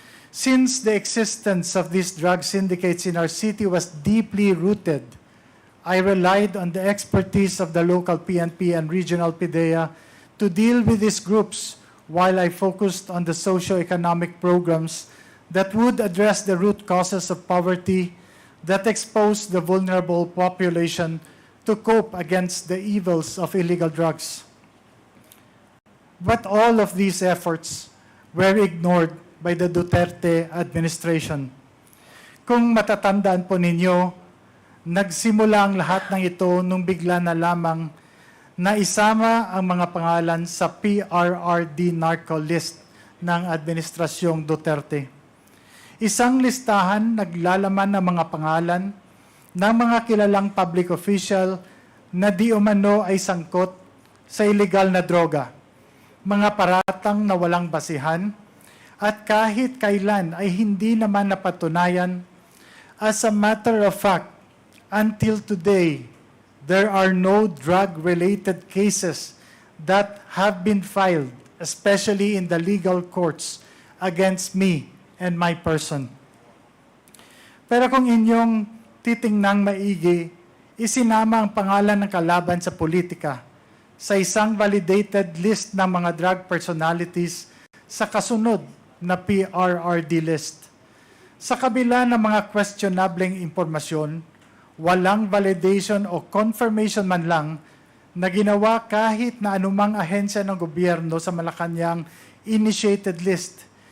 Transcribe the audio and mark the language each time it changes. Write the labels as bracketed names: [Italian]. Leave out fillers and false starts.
[English] Since the existence of these drug syndicates in our city was deeply rooted, I relied on the expertise of the local PNP and regional PDEA to deal with these groups while I focused on the socio-economic programs that would address the root causes of poverty that expose the vulnerable population to cope against the evils of illegal drugs. But all of these efforts were ignored by the Duterte administration. [Filipino] Kung matatandaan po ninyo, nagsimula ang lahat ng ito nung bigla na lamang na isama ang mga pangalan sa PRRD narco list ng Administrasyong Duterte. Isang listahan naglalaman ng mga pangalan ng mga kilalang public official na di umano ay sangkot sa illegal na droga, mga paratang na walang basihan, at kahit kailan ay hindi naman napatunayan. [English] As a matter of fact, until today, there are no drug-related cases that have been filed, especially in the legal courts, against me and my person. [Filipino] Pero kung inyong titingnang maigi, isinama ang pangalan ng kalaban sa politika sa isang validated list ng mga drug personalities sa kasunod na PRRD list. Sa kabila ng mga questionableng impormasyon, walang validation o confirmation man lang na ginawa kahit na anumang ahensya ng gobyerno sa Malacanang initiated list.